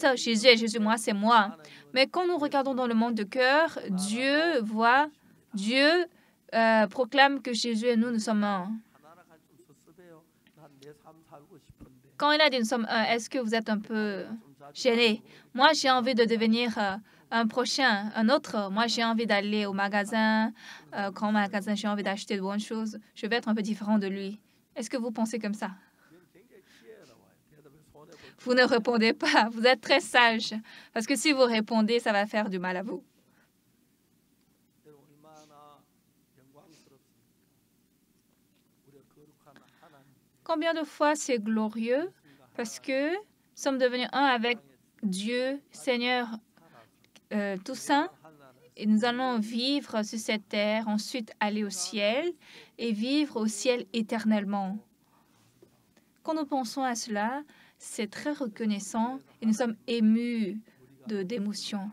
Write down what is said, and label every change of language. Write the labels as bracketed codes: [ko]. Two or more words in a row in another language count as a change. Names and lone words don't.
[fr] Jésus est Jésus, moi, c'est moi. Mais quand nous regardons dans le monde de cœur, Dieu proclame que Jésus et nous sommes un. Quand il a dit nous sommes un, est-ce que vous êtes un peu gêné? Moi, j'ai envie de devenir un prochain, un autre. Moi, j'ai envie d'aller au magasin, grand magasin, j'ai envie d'acheter de bonnes choses. Je vais être un peu différent de lui. Est-ce que vous pensez comme ça? [ko] 그건 굉장히 지혜로워요. 대답을 손해 볼 [fr] Vous ne répondez pas. Vous êtes très sage. Parce que si vous répondez, ça va faire du mal à vous. [ko] 얼마나 영광스럽습니까? 우리가 거룩한 하나님 [fr] Combien de fois c'est glorieux parce que nous sommes devenus un avec Dieu, Seigneur tout saint, et nous allons vivre sur cette terre, ensuite aller au ciel et vivre au ciel éternellement. Quand nous pensons à cela, c'est très reconnaissant et nous sommes émus d'émotion.